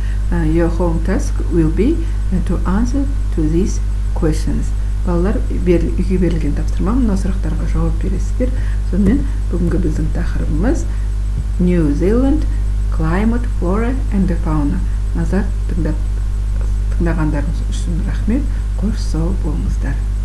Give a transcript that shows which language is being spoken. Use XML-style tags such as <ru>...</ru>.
<en>Your home task will be to answer to these questions.</en> <kk>Балалар, үйге берілген тапсырма, мына сұрақтарға жауап бересіздер. Сонымен бүгінгі біздің тақырыбымыз</kk> <en>New Zealand, climate, flora and fauna.</en> <kk>Назар тыңдағандарыңыз үшін рахмет. Қош сау болыңыздар.</kk>